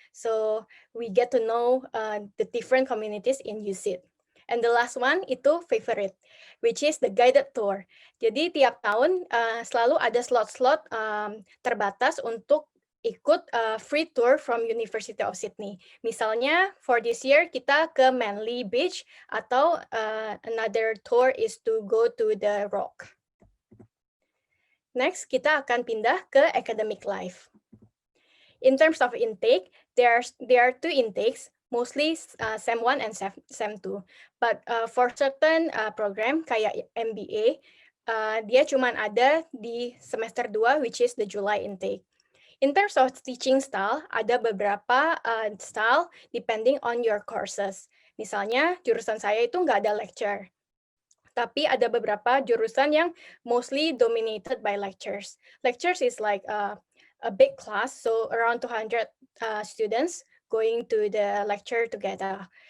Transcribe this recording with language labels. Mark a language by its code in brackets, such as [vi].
[en] So we get to know the different communities in USyd. And the last one itu favorite, which is the guided tour. [id] Jadi tiap tahun selalu ada slot-slot terbatas untuk ikut [en] free tour from University of Sydney. Misalnya for this year kita ke Manly Beach atau another tour is to go to the Rock. [id] Next kita akan pindah ke academic life. [en] In terms of intake, there are 2 intakes. Mostly SEM 1 and SEM 2. But for certain program kayak MBA, [id] dia cuma ada di semester 2, [en] which is the July intake. In terms of teaching style, [id] ada beberapa style [en] depending on your courses. [id] Misalnya, jurusan saya itu nggak ada lecture. Tapi ada beberapa jurusan yang [en] mostly dominated by lectures. Lectures is like a big class, so around 200 students going to the lecture together.